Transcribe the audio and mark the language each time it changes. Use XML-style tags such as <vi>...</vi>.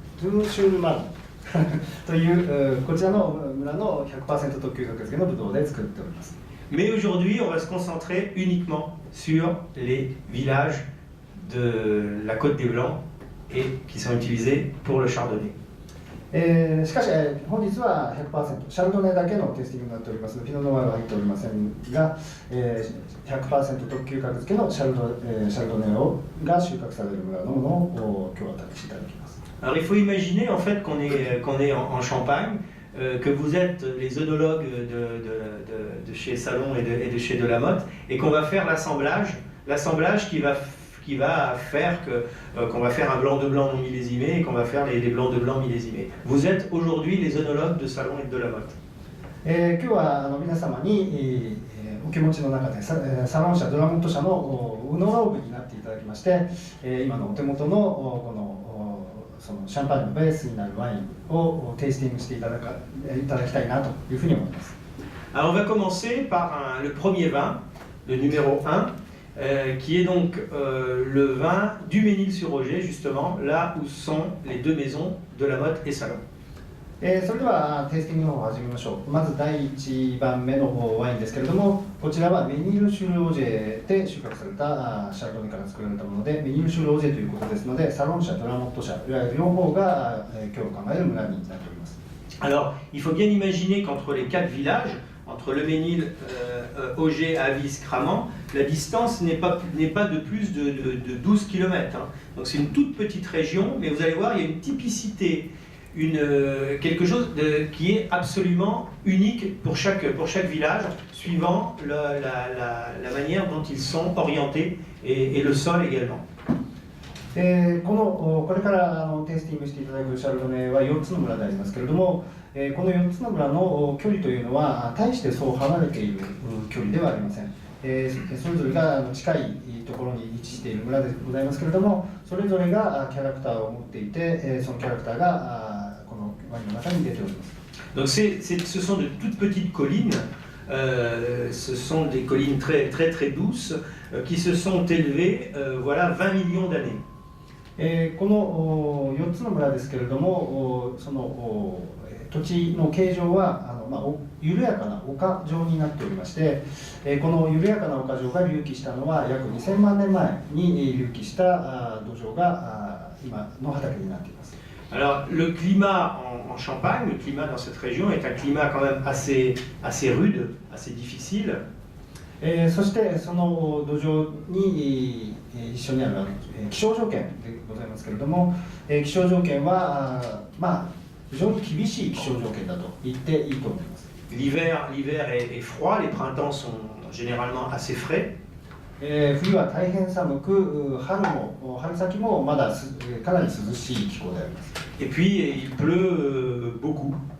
<ja>Tours-sur-Marne というこちらの村の 100% 特級格付けのブドウで作っております。</ja> <fr>Mais aujourd'hui, on va se concentrer uniquement sur les villages de la Côte des Blancs et qui sont utilisés pour le Chardonnay.</fr> <ja>しかし、本日は 100% シャルドネだけのテイスティングになっておりますので、ピノノワールは入っておりませんが、100% 特級格付けのシャルドネが収穫される村のものを今日は試しいただきます。</ja> <fr>Alors il faut imaginer en fait qu'on est en Champagne, que vous êtes les œnologues de chez Salon et de chez De la Motte, et qu'on va faire l'assemblage qui va faire qu'on va faire un blanc de blanc non millésimé et qu'on va faire les blancs de blanc millésimés. Vous êtes aujourd'hui les œnologues de Salon et de la Motte.</fr> <ja>今日は皆様に、お気持ちの中でサロン社、ドラモット社のウノローグになっていただきまして、今のお手元のこのそのシャンパンのベースになるワインをテイスティングしていただきたいなというふうに思います。</ja> <fr>Alors on va commencer par le premier vin, le numéro 1. qui est donc le vin du Ménil-sur-Oger, justement, là où sont les deux maisons de la Motte et Salon.</fr> <ja>それではテイスティングの方を始めましょう。まず第1番目のワインですけれども、こちらはメニール・シュル・オジェで収穫されたシャルドネから作られたもので、メニール・シュル・オジェということですので、サロン社、ドラモット社、いわゆる両方が今日考える村になっております。</ja> <fr>Alors, il faut bien imaginer qu'entre les quatre villages, entre le Ménil, Auger, Avis, Cramant, la distance n'est pas de plus de 12 km. Hein. Donc c'est une toute petite région, mais vous allez voir, il y a une typicité, quelque chose qui est absolument unique pour chaque village, suivant la manière dont ils sont orientés et le sol également.</fr> <ja>これからテイスティングしていただくシャルドネは4つの村でありますけれども、この4つの村の距離というのは大してそう離れている距離ではありません。それぞれが近いところに位置している村でございますけれども、それぞれがキャラクターを持っていて、そのキャラクターがこのワインの中に出ております。</ja> <fr>Donc ce sont de toutes petites collines, ce sont des collines très très très douces qui se sont élevées, voilà, 20 millions d'années.</fr> <ja>この4つの村ですけれども、その土地の形状は緩やかな丘状になっておりまして、この緩やかな丘状が隆起したのは約2000万年前に隆起した土壌が今の畑になっています。</ja> <fr>Alors le climat en Champagne, le climat dans cette région est un climat quand même assez rude, assez difficile.</fr> <ja>そしてその土壌に一緒にある気象条件でございますけれども、気象条件は非常に厳しい気象条件だと言っていいと思います。</ja> <fr>L'hiver est froid, les printemps sont généralement assez frais.</fr> <ja>冬は大変寒く、春先もまだかなり涼しい気候であります。</ja> <fr>Et puis il pleut beaucoup.</fr>